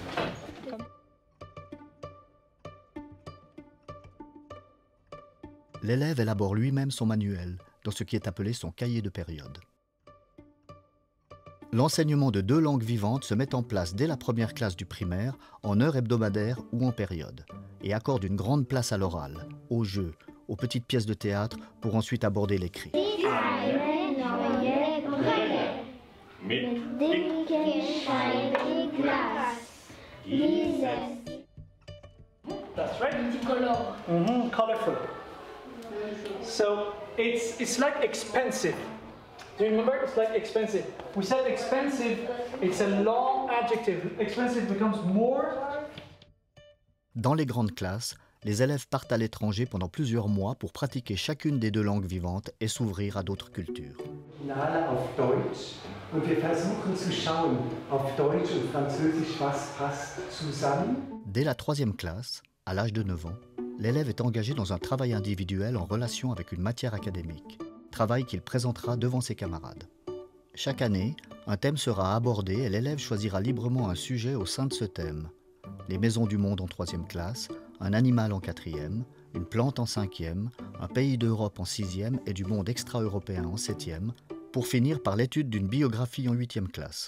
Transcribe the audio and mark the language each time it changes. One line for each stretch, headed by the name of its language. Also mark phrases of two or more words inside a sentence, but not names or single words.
French: L'élève élabore lui-même son manuel, dans ce qui est appelé son cahier de période. L'enseignement de 2 langues vivantes se met en place dès la première classe du primaire, en heure hebdomadaire ou en période, et accorde une grande place à l'oral, au jeu, aux petites pièces de théâtre, pour ensuite aborder l'écrit.
English: That's right.
French: Multicolore.
English: Colorful. So it's like expensive. Do you remember? It's like expensive. We said expensive, it's a long adjective. Expensive becomes more.
French: Dans les grandes classes, les élèves partent à l'étranger pendant plusieurs mois pour pratiquer chacune des 2 langues vivantes et s'ouvrir à d'autres cultures.
German: Auf Deutsch und wir versuchen zu schauen auf Deutsch und Französisch was passt zusammen.
French: Dès la 3e classe, à l'âge de 9 ans, l'élève est engagé dans un travail individuel en relation avec une matière académique, travail qu'il présentera devant ses camarades. Chaque année, un thème sera abordé et l'élève choisira librement un sujet au sein de ce thème. Les maisons du monde en 3e classe, un animal en 4e, une plante en 5e, un pays d'Europe en 6e et du monde extra-européen en 7e, pour finir par l'étude d'une biographie en 8e classe.